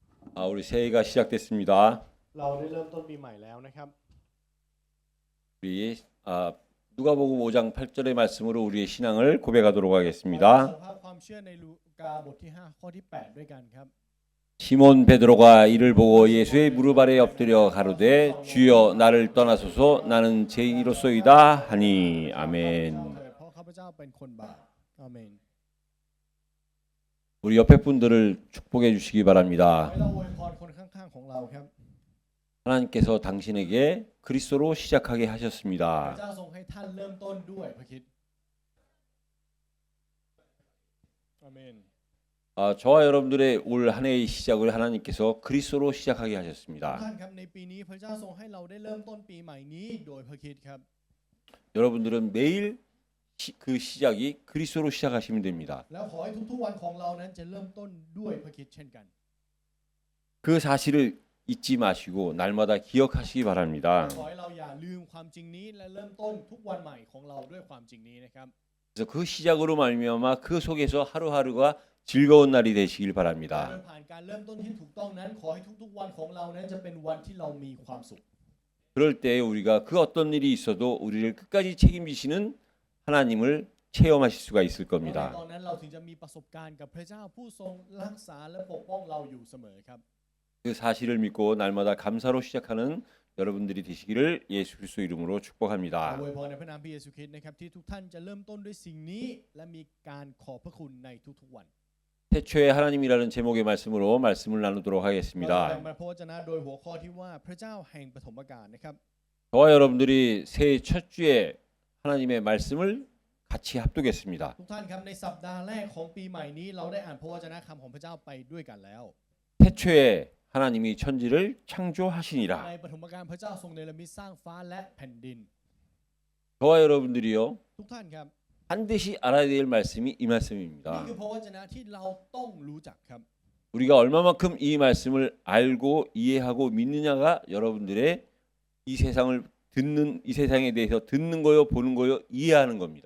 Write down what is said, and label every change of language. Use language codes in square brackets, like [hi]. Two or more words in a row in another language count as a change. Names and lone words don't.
[ko] 우리 새해가 시작됐습니다. [th] เราได้เริ่มต้นปีใหม่แล้วนะครับ [ko] 우리 누가복음 5장 8절의 말씀으로 우리의 신앙을 고백하도록 [th] เรา [ko] 하겠습니다. [th] สารภาพความเชื่อในลูกาบทที่ 5 ข้อที่ 8 ด้วยกันครับ [ko] 시몬 베드로가 이를 보고 예수의 무릎 아래 엎드려 가로되 주여 나를 떠나소서 나는 죄인이로소이다 하니 [th] เถิ [ko] 아멘. [th] ดเพราะข้าพเจ้าเป็นคนบาปอาเมน [ko] 우리 옆에 분들을 축복해 주시기 [th] ขอ [ko] 바랍니다. [th] ให้เราอวยพรคนข้างๆของเราครับ [ko] 하나님께서 당신에게 그리스도로 시작하게 [th] พระ [ko] 하셨습니다. [th] เจ้าทรงให้ท่านเริ่มต้นด้วยพระคริสต์อาเมน [ko] 저와 여러분들의 올 한 해의 시작을 하나님께서 그리스도로 시작하게 [th] ทุก [ko] 하셨습니다. [th] ท่านครับในปีนี้พระเจ้าทรงให้เราได้เริ่มต้นปีใหม่นี้โดยพระคริสต์ครับ [ko] 여러분들은 매일 그 시작이 그리스도로 시작하시면 됩니다. [th] แล้วขอให้ทุกๆวันของเรานั้นจะเริ่มต้นด้วยพระคริสต์เช่นกัน [ko] 그 사실을 잊지 마시고 날마다 기억하시기 바랍니다. [th] ขอให้เราอย่าลืมความจริงนี้และเริ่มต้นทุกวันใหม่ของเราด้วยความจริงนี้นะครับ [ko] 그래서 그 시작으로 말미암아 그 속에서 하루하루가 즐거운 날이 되시길 [th] โดย [ko] 바랍니다. [th] ผ่านการเริ่มต้นที่ถูกต้องนั้นขอให้ทุกๆวันของเรานั้นจะเป็นวันที่เรามีความสุข [ko] 그럴 때 우리가 그 어떤 일이 있어도 우리를 끝까지 책임지시는 하나님을 체험하실 수가 있을 [th] เพราะใน [ko] 겁니다. [th] ตอนนั้นเราถึงจะมีประสบการณ์กับพระเจ้าผู้ทรงรักษาและปกป้องเราอยู่เสมอครับ [ko] 그 사실을 믿고 날마다 감사로 시작하는 여러분들이 되시기를 예수 그리스도 이름으로 [th] ขอ [ko] 축복합니다. [th] อวยพรในพระนามพระเยซูคริสต์นะครับที่ทุกท่านจะเริ่มต้นด้วยสิ่งนี้และมีการขอบพระคุณในทุกๆวัน [ko] 태초에 하나님이라는 제목의 말씀으로 말씀을 나누도록 [th] เราจะแบ่ง [ko] 하겠습니다. [th] ปันพระวจนะโดยหัวข้อที่ว่าพระเจ้าแห่งปฐมกาลนะครับ [ko] 저와 여러분들이 새해 첫 주에 하나님의 말씀을 같이 합독했습니다. [th] ทุกท่านครับในสัปดาห์แรกของปีใหม่นี้เราได้อ่านพระวจนะคำของพระเจ้าไปด้วยกันแล้ว [ko] 태초에 하나님이 천지를 [th] ใน [ko] 창조하시니라. [th] ปฐมกาลพระเจ้าทรงเนรมิตสร้างฟ้าและแผ่นดิน [ko] 저와 여러분들이요 [th] ทุกท่านครับ [ko] 반드시 알아야 될 말씀이 이 [th] นี่ [ko] 말씀입니다. [th] คือพระวจนะที่เราต้องรู้จักครับ [ko] 우리가 얼마만큼 이 말씀을 알고 이해하고 믿느냐가 여러분들의 이 세상을 듣는 이 세상에 대해서 듣는 거요, 보는 거요, 이해하는 겁니다.